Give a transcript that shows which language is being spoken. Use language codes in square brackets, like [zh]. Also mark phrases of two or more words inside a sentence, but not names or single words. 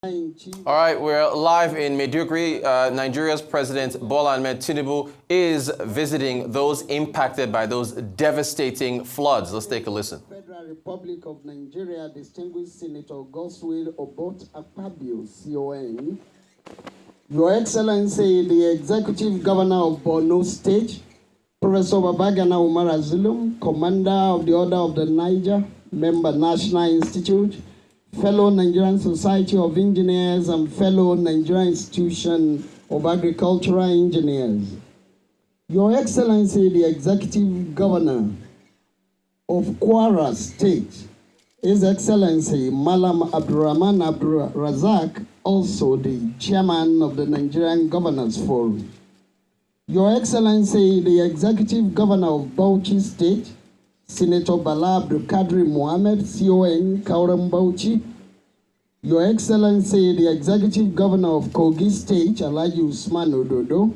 [en] All right, we're live in Maiduguri. Nigeria's President Bola Ahmed Tinubu is visiting those impacted by those devastating floods. Let's take a listen. Federal Republic of Nigeria, distinguished Senator Goswill Obot Akpabio, CON. Your Excellency, the Executive Governor of Borno State, Professor Babagana Umar Zulum, Commander of the Order of the Niger, Member National Institute, fellow Nigerian Society of Engineers, and fellow Nigerian Institution of Agricultural Engineers. Your Excellency, the Executive Governor of Kwara State, His Excellency Malam Abdurrahman Abdul Razak, also the Chairman of the Nigerian Governors Forum. Your Excellency, the Executive Governor of Bauchi State, Senator Bala Abdul Kadri Mohammed, CON, Kauram Bauchi. Your Excellency, the Executive Governor of Kogi State, Alhaji Usman Ododo.